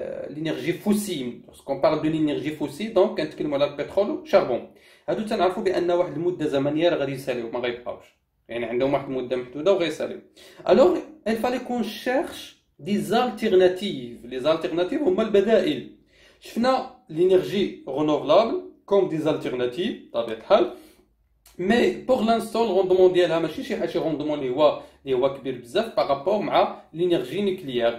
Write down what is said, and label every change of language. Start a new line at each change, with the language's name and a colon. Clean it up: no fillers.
French: L'énergie fossile, lorsqu'on parle de l'énergie fossile, donc
Arabic: كنتكلموا على البترول والشربون. هادو تنعرفوا بان واحد المده زمنيه غادي يساليو ما غيبقاوش, يعني عندهم واحد المده محدوده وغيساليو.
French: Alors il fallait qu'on cherche des alternatives. Les alternatives
Arabic: هما البدائل. شفنا
French: l'énergie renouvelable comme des alternatives
Arabic: بطبيعه الحال.
French: Mais pour l'instant, le rendement
Arabic: ديالها ماشي شي حاجه
French: rendement
Arabic: اللي هو كبير بزاف
French: par rapport
Arabic: مع
French: l'énergie nucléaire.